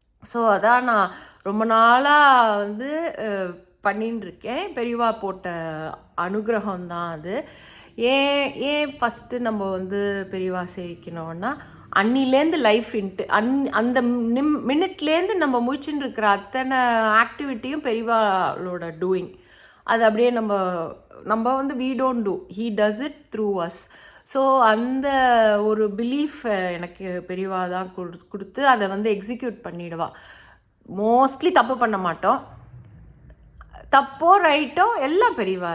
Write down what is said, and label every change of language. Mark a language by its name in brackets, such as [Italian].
[Tamil] So அதான் நான் ரொம்ப நாளாக வந்து பண்ணின்னு இருக்கேன். பெரியவா போட்ட அனுகிரகம் தான் அது. ஏன் ஃபஸ்ட்டு நம்ம வந்து பெரியவா சேவிக்கணும்னா, அன்னிலேருந்து லைஃப் அந்த மினிட்லேருந்து நம்ம முழிச்சுட்டு இருக்கிற அத்தனை ஆக்டிவிட்டியும் பெரியவாளோட டூயிங். அது அப்படியே நம்ம வந்து [English] we don't do, he does it through us. [Tamil] So அந்த ஒரு பிலீஃப் எனக்கு பெரியவா தான் கொடுத்து அதை வந்து எக்ஸிக்யூட் பண்ணிடுவா. மோஸ்ட்லி தப்பு பண்ண மாட்டோம், தப்போ ரைட்டோ எல்லாம் பெரியவா.